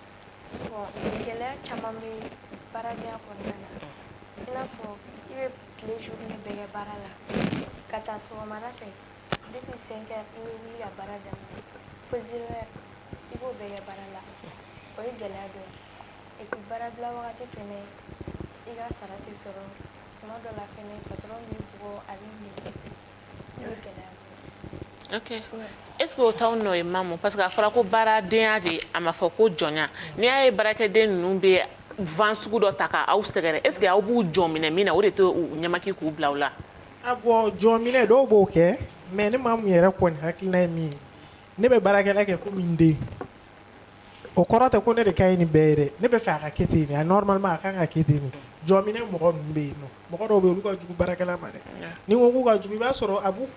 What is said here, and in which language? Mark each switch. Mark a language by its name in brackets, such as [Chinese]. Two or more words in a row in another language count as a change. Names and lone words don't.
[Bambara] Gɛlɛya caman bɛ baaradenya kɔnɔna na i n'a fɔ i bɛ tile journée bɛɛ kɛ baara la ka taa sɔgɔmada fɛ [French] depuis 5 heures [Bambara] i bɛ wuli ka baara daminɛ fo 0 heure i b'o bɛɛ kɛ baara la o ye gɛlɛya dɔ ye [French] et puis [Bambara] baara bila wagati fɛnɛ i ka sara tɛ sɔrɔ tuma dɔ la fɛnɛ patron b'i bugɔ a b'i minɛ o ye gɛlɛya dɔ ye. Ok [French] est-ce que [Bambara] o t'aw nɔ ye Mamu [French] parce que [Bambara] a fɔra ko baaradenya de a ma fɔ ko jɔnya n'i y'a ye baarakɛden ninnu bɛ vent sugu dɔ ta k'aw sɛgɛrɛ [French] est-ce que [Bambara] aw b'u jɔ minɛ min na o de tɛ u ɲamaki k'u bila o la. a bɔn jɔ minɛ dɔw b'o kɛ mais ne Mamu yɛrɛ kɔni hakilina ye min ye ne bɛ baarakɛla kɛ komi n den o kɔrɔ tɛ ko ne de ka ɲi nin bɛɛ ye dɛ ne bɛ fɛ a ka kɛ ten de a normalement a kan ka kɛ ten de jɔ minɛ mɔgɔ ninnu bɛ yen nɔ mɔgɔ dɔw bɛ yen olu ka jugu baarakɛla ma dɛ ni ko k'u ka jugu i b'a sɔrɔ a b'u